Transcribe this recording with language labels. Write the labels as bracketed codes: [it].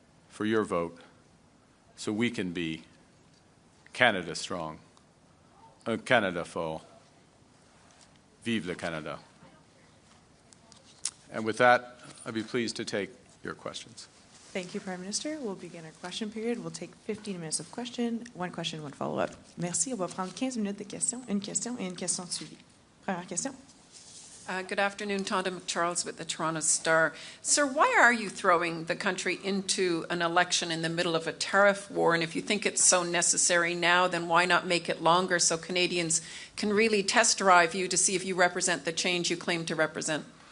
[en] for your vote so we can be Canada strong. [fr] Un Canada fort. Vive le Canada. [en] And with that, I'd be pleased to take your questions. Thank you, Prime Minister. We'll begin our question period. We'll take 15 minutes of question, one follow-up. [fr] Merci. On va prendre 15 minutes de questions, une question et une question suivie. Première question. [en] Good afternoon, Tonda McCharles with the Toronto Star. Sir, why are you throwing the country into an election in the middle of a tariff war? And if you think it's so necessary now, then why not make it longer so Canadians can really test drive you to see if you represent the change you claim to represent?